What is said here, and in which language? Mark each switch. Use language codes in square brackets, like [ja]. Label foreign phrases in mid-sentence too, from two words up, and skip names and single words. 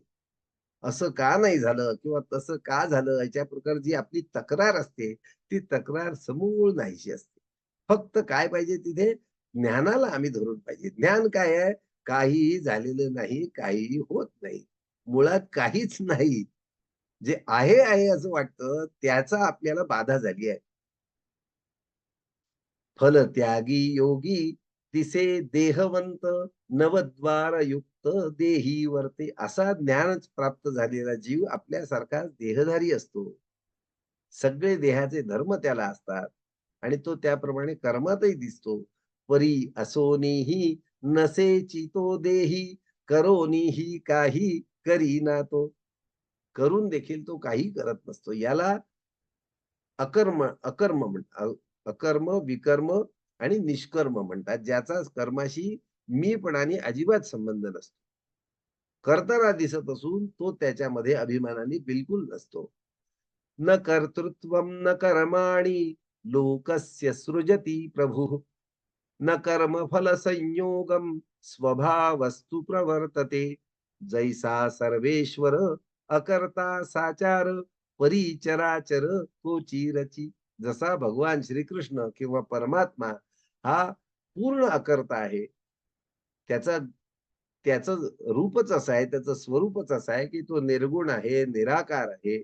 [mr] असं का नाही झालं किंवा तसं का झालं याच्या प्रकारची आपली तक्रार असते, ती तक्रार समूळ नाहीशी असते. फक्त काय पाहिजे तिथे ज्ञानाला आम्ही धरून पाहिजे. ज्ञान काय आहे? काहीही झालेलं नाही, काहीही होत नाही. मुळात काहीच नाही. जे आहे, आहे असं वाटतं त्याचा आपल्याला बाधा झाली आहे. फलत्यागी योगी तिसे देहवंत नवद्वार युक्त देही वर्ते. असा ज्ञान प्राप्त झालेला जीव आपल्यासारखा देहधारी असतो. सगळे देहाचे धर्म त्याला असतात आणि तो त्याप्रमाणे कर्मातही दिसतो. परी असोनीही नसेची तो देही करोनीही काही करीना तो. करून देखील तो काही करत नसतो. याला अकर्म अकर्म म्हणतात. अकर्म, विकर्म आणि निष्कर्म म्हणतात. ज्याचा कर्माशी मीपणाने अजिबात संबंध नसतो. करताना दिसत असून तो त्याच्यामध्ये अभिमानाने बिलकुल नसतो. [sa] न कर्तृत्वं न कर्माणि लोकस्य सृजति प्रभुः. न कर्मफल संयोगम स्वभावस्तु प्रवर्तते. [mr] जैसा सर्वेश्वर अकर्ता साचार परिचराचर तोची रची. जसा भगवान श्रीकृष्ण किंवा परमात्मा हा पूर्ण अकर्ता आहे. त्याचा त्याचं रूपच असं आहे, त्याचं स्वरूपच असं आहे, की तो निर्गुण आहे, निराकार आहे.